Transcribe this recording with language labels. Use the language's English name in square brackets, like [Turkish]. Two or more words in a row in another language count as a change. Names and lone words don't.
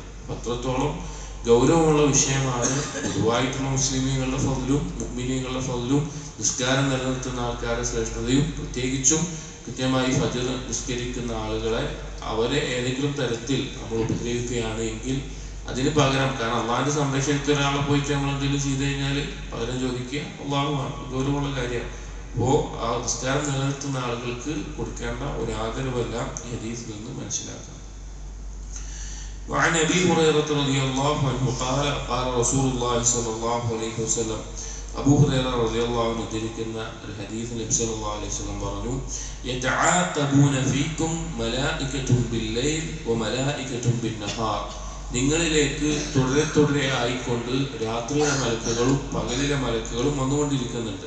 [Malayalam] അത്രത്തോളം ഗൗരവമുള്ള വിഷയമാണ് പൊതുവായിട്ടുള്ള മുസ്ലിമീങ്ങളുടെ ഫضലും മുഅ്മിനീങ്ങളുടെ ഫضലും നിസ്കാരം നിലനിർത്തുന്ന ആൾക്കാരുടെ ശ്രേഷ്ഠതയും, പ്രത്യേകിച്ചും കൃത്യമായി ഫജ്ർ നിസ്കരിക്കുന്ന ആളുകളെ അവരെ ഏതെങ്കിലും തരത്തിൽ നമ്മൾ ഉപദ്രവിക്കുകയാണ് എങ്കിൽ അതിന് പകരം, കാരണം അള്ളാഹിന്റെ സംരക്ഷണത്തിൽ ഒരാളെ പോയിട്ട് നമ്മൾ എന്തെങ്കിലും ചെയ്തു കഴിഞ്ഞാൽ പകരം ചോദിക്കുക അള്ളാഹുവാണ്. ഗൗരവമുള്ള കാര്യമാണ്. അപ്പോൾ ആ നിസ്കാരം നിലനിർത്തുന്ന ആളുകൾക്ക് കൊടുക്കേണ്ട ഒരു ആദരവെല്ലാം ഈ ഹദീസിൽ നിന്ന് മനസ്സിലാക്കാം. [Arabic] وعن أبي هريرة رضي الله عنه قال قال رسول الله صلى الله عليه وسلم അബൂ ഹുറൈറ رضي الله عنه [Malayalam] ഉദ്ധരിക്കുന്ന ഒരു ഹദീസ് നബി [Arabic] صلى الله عليه وسلم പറഞ്ഞു, يتعاقبون فيكم ملائكة بالليل وملائكة بالنهار. [Malayalam] നിങ്ങളിലേക്ക് തുടരെ ആയിക്കൊണ്ട് രാത്രിയിലെ മലക്കുകളും പകലിലെ മലക്കുകളും വന്നുകൊണ്ടിരിക്കുന്നുണ്ട്.